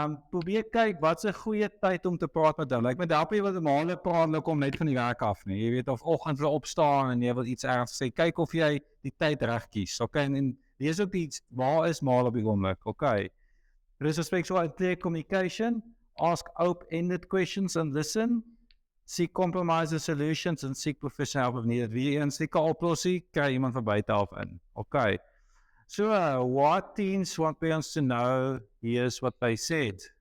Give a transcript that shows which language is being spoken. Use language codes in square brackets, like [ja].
[af] Probeer kyk wat's 'n goeie tyd om te praat met hulle. Ek met help jy wat normale praat, hulle kom net van die werk af nie. Jy weet of oggend hulle opstaan en jy wil iets erns sê, kyk of jy die tyd reg kies. Okay, en lees ook iets, waar is Mal op die oomblik? Okay. [en] Respectful and clear communication, ask open-ended questions and listen. Seek compromise solutions and seek professional help if needed. [af] Wie een seek 'n oplossing, kry iemand van buite af in. Okay. [en] So, what teens want parents to know, here's what they said.